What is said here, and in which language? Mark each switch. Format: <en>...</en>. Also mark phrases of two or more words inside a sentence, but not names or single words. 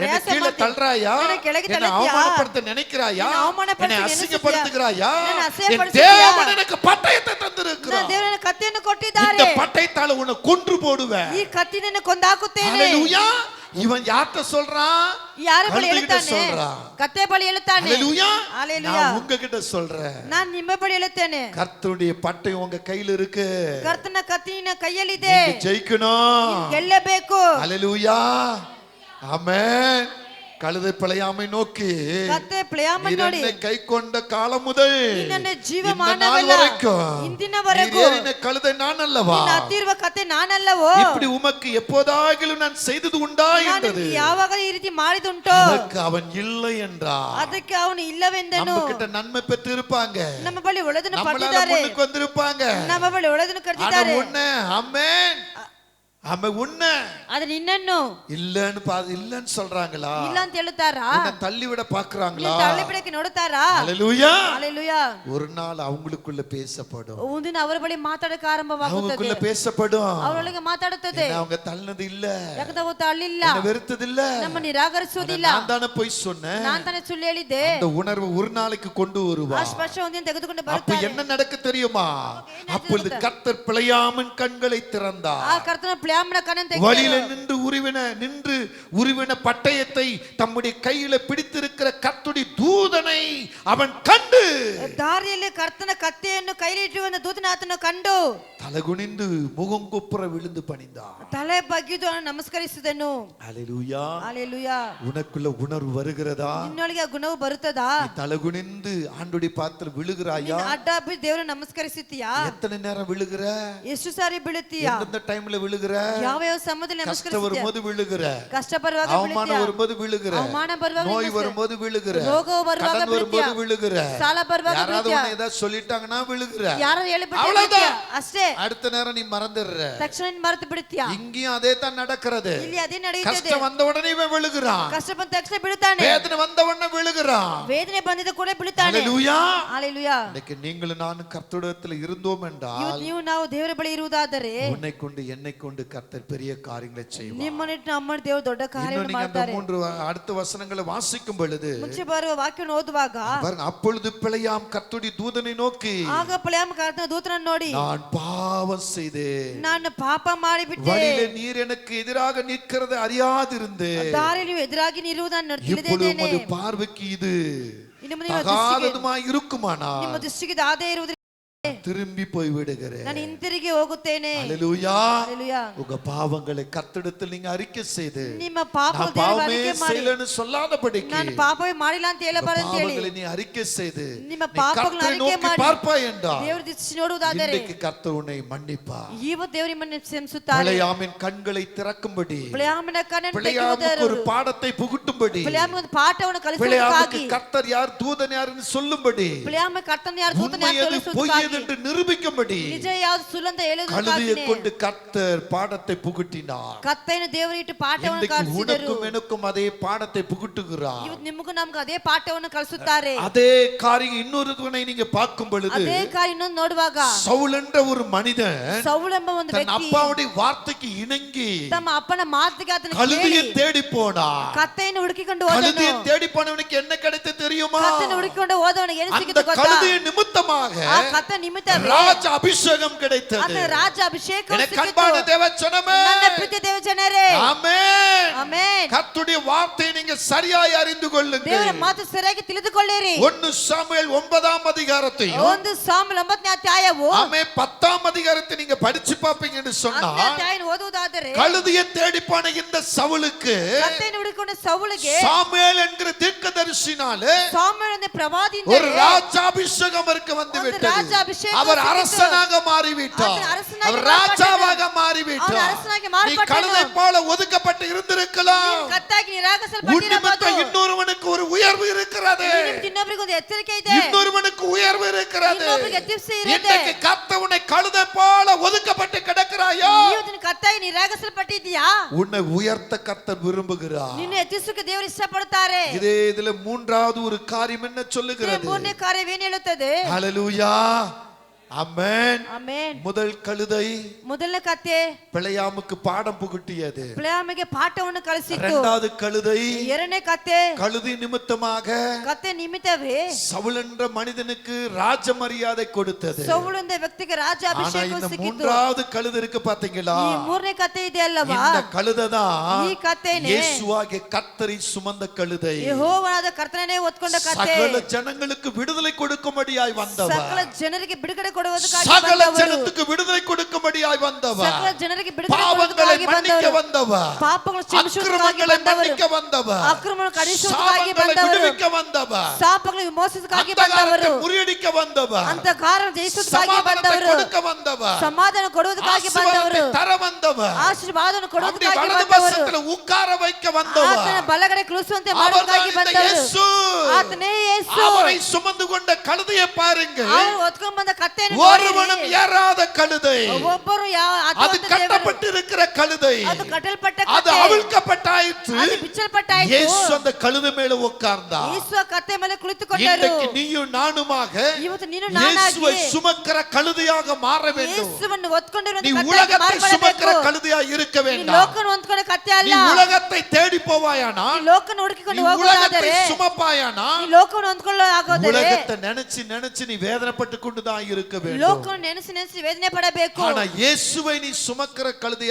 <ta>பரியாசம் கீழே பண்ணி- தள்ளுறாயா? என்னை கிழக்கு என்னை தள்ளுறியா? அவமானப்படுத்த நினைக்கிறாயா? என்னை அவமானப்படுத்த என்னை அசிங்கப்படுத்துகிறாயா? என்னை என் அசிங்கப்படுத்துகிறாயா? தேவன் எனக்கு பட்டயத்தை</ta> <kn>ನನ್ನ</kn> <ta>தந்திருக்கிறார்.</ta> <kn>ದೇವರ ಕತ್ತಿಯನ್ನು</kn> <ta>இந்த</ta> <kn>ಕೊಟ್ಟಿದ್ದಾರೆ.</kn> <ta>பட்டயத்தால உன்னை கொன்று போடுவேன்.</ta> <kn>ಈ ಕತ್ತಿನನ್ನು ಕೊಂದು ಹಾಕುತ್ತೇನೆ.</kn> <ta>ஹல்லேலூயா. இவன் யார்கிட்ட சொல்றான்?</ta> <kn>ಯಾರ ಬಳಿ</kn> <ta>கழுதைகிட்ட</ta> <kn>ಹೇಳುತ್ತಾನೆ?</kn> <ta>சொல்றான்.</ta> <kn>ಕತ್ತೆ ಬಳಿ ಹೇಳುತ್ತಾನೆ.</kn> <ta>ஹல்லேலூயா. ஹalleluya. நான் உங்ககிட்ட சொல்றேன்,</ta> <kn>ನಾನು ನಿಮ್ಮ ಬಳಿ ಹೇಳುತ್ತೇನೆ.</kn> <ta>கர்த்தருடைய பட்டயம் உங்க கையில இருக்கு.</ta> <kn>ಕರ್ತನ ಕತ್ತಿನ ಕೈಯಲ್ಲಿದೆ.</kn> <ta>நீங்க ஜெயிக்கணும்.</ta> <kn>ಗೆಲ್ಲಬೇಕು.</kn> <ta>ஹல்லேலூயா. ஆமென். கழுதை பிழையாமை நோக்கி,</ta> <kn>ಕತ್ತೆ ಪ್ಲೇಯಾಮ</kn> <ta>நீர்</ta> <kn>ನೋಡಿ</kn> <ta>என்னை கை கொண்ட காலம் முதல்</ta> <kn>ನಿನ್ನನ್ನು</kn> <ta>இந்த நாள்</ta> <kn>ಜೀವಮಾನವೆಲ್ಲ</kn> <ta>வரைக்கும்</ta> <kn>ಇಂದಿನವರೆಗೂ</kn> <ta>நீர் ஏறின கழுதை நான் அல்லவா?</ta> <kn>ನಿನ್ನ ಹತ್ತಿರುವ ಕತ್ತೆ ನಾನಲ್ಲವೋ?</kn> <ta>இப்படி உமக்கு எப்போதாகிலும் நான் செய்தது உண்டா</ta> <kn>ನಾನು</kn> <ta>என்றது.</ta> <kn>ನಿನಗೆ ಯಾವಾಗ ಈ ರೀತಿ ಮಾಡಿದುಂಟೋ?</kn> <ta>அதற்கு அவன் இல்லை என்றார்.</ta> <kn>ಅದಕ್ಕೆ ಅವನು ಇಲ್ಲವೆಂದನು.</kn> <ta>நம்ம கிட்ட நன்மை பெற்று இருப்பாங்க,</ta> <kn>ನಮ್ಮ ಬಳಿ ಒಳ್ಳೆದನ್ನು</kn> <ta>நம்மளால</ta> <kn>ಪಡೆದಿದ್ದಾರೆ.</kn> <ta>முன்னுக்கு வந்திருப்பாங்க.</ta> <kn>ನಮ್ಮ ಬಳಿ ಒಳ್ಳೆದನ್ನು</kn> <ta>ஆனா</ta> <kn>ಕರೆದಿದ್ದಾರೆ.</kn> <ta>உன்னை ஆமென் அவன் உன்னை</ta> <kn>ಅದು ನಿನ್ನನ್ನು</kn> <ta>இல்லன்னு சொல்றாங்களா?</ta> <kn>ಇಲ್ಲ ಅಂತ ಹೇಳುತ್ತಾರಾ?</kn> <ta>உன்னை தள்ளிவிட பாக்குறாங்களா?</ta> <kn>ತಳ್ಳಿ ಬಿಡಕ್ಕೆ ನೋಡುತ್ತಾರಾ?</kn> <ta>ஹல்லேலூயா. ஹalleluya. ஒரு நாள் அவங்களுக்குள்ள பேசப்படும்,</ta> <kn>ಒಂದಿನ ಅವರ ಬಳಿ ಮಾತಾಡಕ್ಕೆ ಆರಂಭವಾಗುತ್ತದೆ.</kn> <ta>அவங்களுக்குள்ள பேசப்படும்.</ta> <kn>ಅವರೊಳಗೆ ಮಾತಾಡುತ್ತದೆ.</kn> <ta>என்ன அவங்க தள்ளனது இல்ல,</ta> <kn>ಯಾಕಂದ್ರೆ ಅವತ್ತು ತಳ್ಳಿಲ್ಲ,</kn> <ta>என்ன வெறுத்தது இல்ல,</ta> <kn>ನಮ್ಮ ನಿರಾಕರಿಸುವುದಿಲ್ಲ.</kn> <ta>நான் தானே போய் சொன்னேன்.</ta> <kn>ನಾನು ತಾನೇ ಸುಳ್ಳು ಹೇಳಿದ್ದೆ.</kn> <ta>அந்த உணர்வு ஒரு நாளைக்கு கொண்டு</ta> <kn>ಆ</kn> <ta>வருவா.</ta> <kn>ಸ್ಪರ್ಶ ಒಂದಿನ ತೆಗೆದುಕೊಂಡು</kn> <ta>அப்ப</ta> <kn>ಬರುತ್ತಾರೆ.</kn> <ta>என்ன நடக்க தெரியுமா? அப்பொழுது கர்த்தர் பிழையாமன் கண்களை</ta> <kn>ಆ</kn> <ta>திறந்தார்.</ta> <kn>ಕರ್ತನ ಪ್ಲಾಮನ ಕಣ್ಣನ್ನು</kn> <ta>வழியில</ta> <kn>ತೆಗೆದು</kn> <ta>நின்று உருவின பட்டயத்தை தம்முடைய கையில பிடித்திருக்கிற கர்த்தருடைய தூதனை அவன் கண்டு,</ta> <kn>ದಾರಿಯಲ್ಲಿ ಕರ್ತನ ಕತ್ತೆಯನ್ನು ಕೈಲಿಟ್ಟಿರುವ ದೂತನ ಆತನ ಕಂಡು</kn> <ta>தலகுனிந்து முகங்குப்புற விழுந்து பணிந்தான்.</ta> <kn>ತಲೆ ಬಗ್ಗಿದು ಅವನು ನಮಸ್ಕರಿಸಿದನು.</kn> <ta>ஹல்லேலூயா. ஹalleluya. உனக்குள்ள உணர்வு வருகிறதா?</ta> <kn>ನಿನ್ನೊಳಗೆ ಆ ಗುಣವು ಬರುತ್ತದಾ?</kn> <ta>நீ தலகுனிந்து ஆண்டுடைய பாத்திர விழுகிறாயா?</ta> <kn>ಅಡ್ಡ ಬಿದ್ದು ದೇವರ ನಮಸ್ಕರಿಸುತ್ತೀಯಾ?</kn> <ta>எத்தனை நேரம் விழுகிற?</ta> <kn>ಎಷ್ಟು ಸಾರಿ ಬೀಳುತ್ತೀಯಾ?</kn> <ta>எந்த டைம்ல விழுகிற?</ta> <kn>ಯಾವ ಯಾವ ಸಮಯದಲ್ಲಿ</kn> <ta>கஷ்டம்</ta> <kn>ನಮಸ್ಕರಿಸುತ್ತೀಯಾ?</kn> <ta>வரும்போது விழுகிற,</ta> <kn>ಕಷ್ಟ ಬರುವಾಗ</kn> <ta>அவமானம்</ta> <kn>ಬೀಳುತ್ತೀಯಾ?</kn> <ta>வரும்போது விழுகிற,</ta> <kn>ಅವಮಾನ ಬರುವಾಗ</kn> <ta>நோய்</ta> <kn>ನಮಸ್ಕಾರ.</kn> <ta>வரும்போது விழுகிற,</ta> <kn>ರೋಗ ಬರುವಾಗ</kn> <ta>கடன் வரும்போது</ta> <kn>ಬೀಳುತ್ತೀಯಾ?</kn> <ta>விழுகிற,</ta> <kn>ಸಾಲ ಬರುವಾಗ</kn> <ta>யாராவது</ta> <kn>ಬೀಳುತ್ತೀಯಾ?</kn> <ta>உன்னை ஏதாவது சொல்லிட்டாங்கன்னா விழுகிற.</ta> <kn>ಯಾರು ಹೇಳಿಬಿಟ್ಟು</kn> <ta>அவ்வளவுதான்.</ta> <kn>ಅಷ್ಟೇ.</kn> <ta>அடுத்த நேரம் நீ மறந்துடுற.</ta> <kn>ತಕ್ಷಣ ನೀನು ಮರೆತು ಬಿಡುತ್ತೀಯಾ?</kn> <ta>இங்கேயும் அதே தான் நடக்கிறது.</ta> <kn>ಇಲ್ಲಿ ಅದೇ ನಡೆಯುತ್ತದೆ.</kn> <ta>கஷ்டம் வந்த உடனே இவன் விழுகிறான்,</ta> <kn>ಕಷ್ಟ ಬಂದ ತಕ್ಷಣ ಬೀಳುತ್ತಾನೆ.</kn> <ta>வேதனை வந்த உடனே விழுகிறான்.</ta> <kn>ವೇದನೆ ಬಂದಿದ್ದ ಕೂಡ ಬೀಳುತ್ತಾನೆ.</kn> <ta>ஹல்லேலூயா. ஹalleluya. இன்னைக்கு நீங்களும் நானும் கர்த்தரிடத்தில் இருந்தோம் என்றால்,</ta> <kn>ಇವತ್ತು ನೀವು ನಾವು ದೇವರ ಬಳಿ ಇರುವುದಾದರೆ</kn> <ta>உன்னை கொண்டு என்னை கொண்டு கர்த்தர் பெரிய காரியங்களை செய்வார்.</ta> <kn>ನಿಮ್ಮನ್ನಿಟ್ಟು ನಮ್ಮ ದೇವರು ದೊಡ್ಡ</kn> <ta>இன்னும்</ta> <kn>ಕಾರ್ಯವನ್ನು</kn> <ta>நீங்க அந்த</ta> <kn>ಮಾಡ್ತಾರೆ.</kn> <ta>3 அடுத்த வசனங்களை வாசிக்கும் பொழுது</ta> <kn>ಮುಂಚೆ ಬರುವ ವಾಕ್ಯವನ್ನು ಓದುವಾಗ</kn> <ta>பாருங்க, அப்பொழுது பிழையாம் கர்த்தருடைய தூதனை நோக்கி,</ta> <kn>ಆಗ ಪ್ಲೇಯಾಮ ಕರ್ತನ ದೂತನನ್ನು ನೋಡಿ</kn> <ta>நான் பாவம் செய்தேன்,</ta> <kn>ನಾನು ಪಾಪ ಮಾಡಿಬಿಟ್ಟೆ.</kn> <ta>வழியில நீர் எனக்கு எதிராக நிற்கிறது அறியாதிருந்தேன்,</ta> <kn>ದಾರಿ ನೀವು ಎದುರಾಗಿ ನಿಲ್ಲುವುದನ್ನು</kn> <ta>இப்பொழுது</ta> <kn>ತಿಳಿದಿದ್ದೇನೆ.</kn> <ta>உமது பார்வைக்கு இது</ta> <kn>ಇನ್ನು ಮುಂದೆ ನಿಮ್ಮ ದೃಷ್ಟಿಗೆ-</kn> <ta>தகாததுமாய் இருக்குமானால்</ta> <kn>ನಿಮ್ಮ ದೃಷ್ಟಿಗೆ ದಾದೆ ಇರುವುದರಿಂದ</kn> <ta>திரும்பி போய் விடுகிறேன்.</ta> <kn>ನಾನು ಹಿಂತಿರುಗಿ ಹೋಗುತ್ತೇನೆ.</kn> <ta>ஹல்லேலூயா. ஹalleluya. உங்க பாவங்களை கர்த்தரிடத்தில் நீங்க அறிக்கை செய்து,</ta> <kn>ನಿಮ್ಮ ಪಾಪ</kn> <ta>நான் பாவமே செய்யலன்னு சொல்லாதபடிக்கு</ta> <kn>ನಾನು ಪಾಪವೇ ಮಾಡಿಲ್ಲ ಅಂತ ಹೇಳಬಾರದು ಅಂತ ಹೇಳಿ</kn> <ta>பாவங்களை நீ அறிக்கை செய்து</ta> <kn>ನಿಮ್ಮ</kn> <ta>நீ</ta> <kn>ಪಾಪಗಳನ್ನು</kn> <ta>கர்த்தரை அறிக்கை நோக்கி</ta> <kn>ಮಾಡಿ</kn> <ta>பார்ப்பாய் என்றால்,</ta> <kn>ದೇವರ ದೃಷ್ಟಿ ನೋಡುವುದಾದರೆ</kn> <ta>இன்றைக்கு கர்த்தர் உன்னை மன்னிப்பார்.</ta> <kn>ಇವತ್ತು ದೇವರು ನಿಮ್ಮನ್ನು ಕ್ಷಮಿಸುತ್ತಾರೆ.</kn> <ta>பிழையாமின் கண்களை திறக்கும்படி,</ta> <kn>பிழையாಮನ ಕಣ್ಣನ್ನು</kn> <ta>பிழையாமுக்கு</ta> <kn>ತೆಗೆಯುವುದರ</kn> <ta>ஒரு பாடத்தை புகுட்டும்படி,</ta> <kn>பிழையாಮ ಒಂದು ಪಾಠವನ್ನು</kn> <ta>பிழையாமுக்கு</ta> <kn>ಕಲಿಸುವುದಕ್ಕಾಗಿ</kn> <ta>கர்த்தர் யார் தூதன் யாருன்னு சொல்லும்படி,</ta> <kn>பிழையாಮ ಕರ್ತನ ಯಾರು ದೂತನ</kn> <ta>உண்மை</ta> <kn>ಯಾರು</kn> <ta>எது பொய்</ta> <kn>ತಿಳಿಸುವುದಕ್ಕಾಗಿ</kn> <ta>எது என்று நிரூபிக்கும்படி</ta> <kn>ನಿಜ ಯಾವುದು ಸುಳ್ಳು ಅಂತ</kn> <ta>கழுதையை</ta> <kn>ಹೇಳುವುದಕ್ಕಾಗಿ</kn> <ta>கொண்டு கர்த்தர் பாடத்தை புகுட்டினார்.</ta> <kn>ಕತ್ತೆಯನ್ನು ದೇವರಿಟ್ಟು ಪಾಠವನ್ನು</kn> <ta>இன்றைக்கு</ta> <kn>ಕಲಿಸಿದರು.</kn> <ta>உனக்கும் எனக்கும் அதே பாடத்தை புகுட்டுகிறார்.</ta> <kn>ಇವತ್ತು ನಿಮಗೂ ನಮಗೂ ಅದೇ ಪಾಠವನ್ನು ಕಲಿಸುತ್ತಾರೆ.</kn> <ta>அதே காரியம் இன்னொருவனை நீங்க பார்க்கும் பொழுது</ta> <kn>ಅದೇ ಕಾರ್ಯ ಇನ್ನೊಂದು ನೋಡುವಾಗ</kn> <ta>சவுல் என்ற ஒரு மனிதன்</ta> <kn>ಸೌಲ್ ಎಂಬ ಒಂದು</kn> <ta>தன்</ta> <kn>ವ್ಯಕ್ತಿ</kn> <ta>அப்பாவுடைய வார்த்தைக்கு இணங்கி</ta> <kn>ತಮ್ಮ ಅಪ್ಪನ ಮಾತಿಗೆ ಆತನ</kn> <ta>கழுதையை</ta> <kn>ಕೇಳಿ</kn> <ta>தேடி போனார்.</ta> <kn>ಕತ್ತೆಯನ್ನು ಹುಡುಕಿಕೊಂಡು ಹೋದನು.</kn> <ta>கழுதையை தேடி போனவனுக்கு என்ன கிடைத்து தெரியுமா?</ta> <kn>ಕತ್ತೆಯನ್ನು ಹುಡುಕಿಕೊಂಡು ಹೋದವನಿಗೆ ಏನು</kn> <ta>அந்த</ta> <kn>ಸಿಕ್ಕಿತು ಗೊತ್ತಾ?</kn> <ta>கழுதையின் நிமித்தமாக</ta> <kn>ಆ ಕತ್ತೆ ನಿಮಿತ್ತವೇ</kn> <ta>ராஜ அபிஷேகம் கிடைத்தது.</ta> <kn>ಆತನ ರಾಜ ಅಭಿಷೇಕ</kn> <ta>எனக்கு அன்பான தேவஜனமே,</ta> <kn>ನನ್ನ ಪ್ರೀತಿಯ ದೇವಜನರೇ,</kn> <ta>ஆமென்.</ta> <kn>ಆಮೆನ್.</kn> <ta>கர்த்தருடைய வார்த்தையை நீங்க சரியாய் அறிந்து</ta> <kn>ದೇವರ</kn> <ta>கொள்ளுங்கள்.</ta> <kn>ಮಾತು ಸರಿಯಾಗಿ ತಿಳಿದುಕೊಳ್ಳಿರಿ.</kn> <ta>1 சாமுவேல் 9ஆம் அதிகாரத்தையும்</ta> <kn>ಒಂದು ಸಾಮುವೇಲ್ 9ನೇ ಅಧ್ಯಾಯವು</kn> <ta>ஆமென் 10ஆம் அதிகாரத்தை நீங்க படிச்சு பாப்பீங்கன்னு சொன்னா</ta> <kn>10ನೇ ಅಧ್ಯಾಯವನ್ನು ಓದುವುದಾದರೆ</kn> <ta>கழுதையை தேடி போன இந்த சவுலுக்கு</ta> <kn>ಕತ್ತೆಯನ್ನು ಹುಡುಕಿಕೊಂಡ ಸೌಲಿಗೆ</kn> <ta>சாமுவேல் என்கிற தீர்க்கதரிசினாலே</ta> <kn>ಸಾಮುವೇಲ್ ಎಂಬ ಪ್ರವಾದಿಯಿಂದ</kn> <ta>ஒரு ராஜாபிஷேகம் அவருக்கு வந்து</ta> <kn>ಒಂದು</kn> <ta>விட்டது.</ta> <kn>ರಾಜಾಭಿಷೇಕ</kn> <ta>அவர்</ta> <kn>ಸಿಕ್ಕಿತು.</kn> <ta>அரசனாக மாறிவிட்டார்.</ta> <kn>ಆತನು ಅರಸನಾಗಿ</kn> <ta>அவர்</ta> <kn>ಮಾರ್ಪಟ್ಟನು.</kn> <ta>ராஜாவாக</ta> <kn>ಅವನು</kn> <ta>மாறிவிட்டார்.</ta> <kn>ಅರಸನಾಗಿ</kn> <ta>நீ</ta> <kn>ಮಾರ್ಪಟ್ಟನು.</kn> <ta>கழுதை போல ஒதுக்கப்பட்டு இருந்திருக்கலாம்.</ta> <kn>ಕತ್ತಾಗಿ</kn> <ta>உன்</ta> <kn>ನಿರಾಕರಿಸಲ್ಪಟ್ಟಿರಬಹುದು.</kn> <ta>நிமித்தம் இன்னொருவனுக்கு ஒரு உயர்வு இருக்கிறது.</ta> <kn>ಇನ್ನೊಬ್ಬರಿಗೆ ಒಂದು ಎಚ್ಚರಿಕೆ ಇದೆ.</kn> <ta>இன்னொருவனுக்கு உயர்வு இருக்கிறது.</ta> <kn>ಇನ್ನೊಬ್ಬರಿಗೆ ಎತ್ತಿಸಿ ಇರುತ್ತೆ.</kn> <ta>இன்றைக்கு கர்த்தர் உன்னை கழுதை போல ஒதுக்கப்பட்டு கிடக்கிறாயோ,</ta> <kn>ಇವತ್ತಿನ ಕತ್ತಾಗಿ ನಿರಾಕರಿಸಲ್ಪಟ್ಟಿದ್ಯಾ?</kn> <ta>உன்னை உயர்த்த கர்த்தர் விரும்புகிறார்.</ta> <kn>ನಿನ್ನ ಎತ್ತಿಸಕ್ಕೆ ದೇವರು ಇಷ್ಟಪಡುತ್ತಾರೆ.</kn> <ta>இதே இதுல மூன்றாவது ஒரு காரியம் என்ன சொல்லுகிறது?</ta> <kn>ಮೂರನೇ ಕಾರ್ಯವೇನು ಹೇಳುತ್ತದೆ?</kn> <ta>ஹalleluya, ஆமென்.</ta> <kn>ಆಮೆನ್.</kn> <ta>முதல் கழுதை</ta> <kn>ಮೊದಲನೇ ಕತ್ತೆ</kn> <ta>பிழையாமுக்கு பாடம் புகட்டியது.</ta> <kn>பிಳೆಯಾಮಿಗೆ ಪಾಠವನ್ನು ಕಲಿಸಿತು.</kn> <ta>இரண்டாவது கழுதை</ta> <kn>ಎರಡನೇ ಕತ್ತೆ</kn> <ta>கழுதை நிமித்தமாக</ta> <kn>ಕತ್ತೆ ನಿಮಿತ್ತವೇ</kn> <ta>சவுல் என்ற மனிதனுக்கு ராஜ மரியாதை கொடுத்தது.</ta> <kn>ಸೌಲ್ ಎಂಬ ವ್ಯಕ್ತಿಗೆ ರಾಜ</kn> <ta>ஆனா</ta> <kn>ಅಭಿಷೇಕ</kn> <ta>இந்த</ta> <kn>ಸಿಕ್ಕಿತು.</kn> <ta>மூன்றாவது கழுதை இருக்கு பாத்தீங்களா?</ta> <kn>ಈ ಮೂರನೇ ಕತ್ತೆ ಇದೆ ಅಲ್ಲವಾ?</kn> <ta>இந்த கழுதைதான்</ta> <kn>ಈ ಕತ್ತೆನೇ</kn> <ta>இயேசுவாகிய கர்த்தரை சுமந்த கழுதை.</ta> <kn>ಯೆಹೋವನಾದ ಕರ್ತನೇ ಹೊತ್ತುಕೊಂಡ ಕತ್ತೆ.</kn> <ta>சகல ஜனங்களுக்கு விடுதலை கொடுக்கும்படியாய் வந்தவர்.</ta> <kn>ಸಕಲ ಜನರಿಗೆ ಬಿಡುಗಡೆ ಕೊಡುವುದಕ್ಕಾಗಿ</kn> <ta>சகல</ta> <kn>ಬಂದವರು.</kn> <ta>ஜனத்துக்கு விடுதலை கொடுக்கும்படியாய் வந்தவர்.</ta> <kn>ಸಕಲ ಜನರಿಗೆ ಬಿಡುಗಡೆ</kn> <ta>பாவங்களை</ta> <kn>ಕೊಡುವುದಕ್ಕಾಗಿ</kn> <ta>மன்னிக்க</ta> <kn>ಬಂದವರು.</kn> <ta>வந்தவர்.</ta> <kn>ಪಾಪಗಳು ಕ್ಷಮಿಸುವುದಕ್ಕಾಗಿ</kn> <ta>அக்கிரமங்களை</ta> <kn>ಬಂದವರು.</kn> <ta>மன்னிக்க வந்தவர்.</ta> <kn>ಅಕ್ರಮಗಳನ್ನು ಕಡಿಸುವುದಕ್ಕಾಗಿ</kn> <ta>சாபங்களை</ta> <kn>ಬಂದವರು.</kn> <ta>விடுவிக்க வந்தவர்.</ta> <kn>ಶಾಪಗಳನ್ನು ವಿಮೋಚಿಸುವುದಕ್ಕಾಗಿ</kn> <ta>அந்தகாரத்தை</ta> <kn>ಬಂದವರು.</kn> <ta>முறியடிக்க வந்தவர்.</ta> <kn>ಅಂತಕಾರ ಜಯಿಸುವುದಕ್ಕಾಗಿ</kn> <ta>சமாதானத்தை</ta> <kn>ಬಂದವರು.</kn> <ta>கொடுக்க வந்தவர்.</ta> <kn>ಸಮಾಧಾನ ಕೊಡುವುದಕ್ಕಾಗಿ ಬಂದವರು.</kn> <ta>ஆசீர்வாதத்தை தர வந்தவர்.</ta> <kn>ಆಶೀರ್ವಾದವನ್ನು</kn> <ta>அப்படி</ta> <kn>ಕೊಡುವುದಕ್ಕಾಗಿ</kn> <ta>வலது</ta> <kn>ಬಂದವರು.</kn> <ta>பக்கத்துல உட்கார வைக்க வந்தவர்.</ta> <kn>ಆತನ ಬಲಗಡೆ ಕುಳಿಸುವಂತೆ</kn> <ta>அவர்தான்</ta> <kn>ಮಾಡುವುದಕ್ಕಾಗಿ</kn> <ta>இந்த</ta> <kn>ಬಂದವರು.</kn> <ta>இயேசு.</ta> <kn>ಆತನೇ ಯೇಸು.</kn> <ta>அவரை சுமந்து கொண்ட கழுதையை பாருங்கள்.</ta> <kn>ಅವರು ಹೊತ್ಕೊಂಡು ಬಂದ ಕತ್ತೆಯನ್ನು</kn> <ta>ஒருவனும் ஏறாத கழுதை.</ta> <kn>ಒಬ್ಬರು</kn> <ta>அது கட்டப்பட்டு இருக்கிற கழுதை.</ta> <kn>ಅದು ಕಟ್ಟಲ್ಪಟ್ಟ</kn> <ta>அது</ta> <kn>ಕತ್ತೆ.</kn> <ta>அவிழ்க்கப்பட்டாயிற்று.</ta> <kn>ಅದು ಬಿಚ್ಚಲ್ಪಟ್ಟಾಯಿತು.</kn> <ta>இயேசு அந்த கழுதை மேல உட்கார்ந்தார்.</ta> <kn>ಯೇಸು ಆ ಕತ್ತೆ ಮೇಲೆ ಕುಳಿತುಕೊಂಡರು.</kn> <ta>இன்றைக்கு நீயும் நானுமாக</ta> <kn>ಇವತ್ತು ನೀನು ನಾನಾಗಿ</kn> <ta>இயேசுவை சுமக்கிற கழுதையாக மாற வேண்டும்.</ta> <kn>ಯೇಸುವನ್ನು ಹೊತ್ಕೊಂಡಿರುವ</kn> <ta>நீ</ta> <kn>ಕತ್ತೆಯಾಗಿ</kn> <ta>உலகத்தை சுமக்கிற</ta> <kn>ಮಾರ್ಪಡಬೇಕು.</kn> <ta>கழுதையாக இருக்க</ta> <kn>ನೀ</kn> <ta>வேண்டாம்.</ta> <kn>ಲೋಕವನ್ನು ಹೊಂದ್ಕೊಂಡ ಕತ್ತೆ</kn> <ta>நீ</ta> <kn>ಅಲ್ಲ.</kn> <ta>உலகத்தை தேடி போவாயானால்,</ta> <kn>ನೀ ಲೋಕವನ್ನು ಹುಡುಕಿಕೊಂಡು</kn> <ta>நீ உலகத்தை</ta> <kn>ಹೋಗುವುದಾದರೆ,</kn> <ta>சுமப்பாயானால்,</ta> <kn>ನೀ ಲೋಕವನ್ನು ಹೊಂದ್ಕೊಳ್ಳೋ ಆಗೋದರೆ,</kn> <ta>உலகத்தை நினைச்சு நினைச்சு நீ வேதனைப்பட்டு கொண்டுதான் இருக்க வேண்டும்.</ta> <kn>ಲೋಕವನ್ನು ನೆನೆಸಿ ನೆನೆಸಿ ವೇದನೆ ಪಡಬೇಕು.</kn> <ta>ஆனா இயேசுவை நீ சுமக்கிற கழுதையா</ta>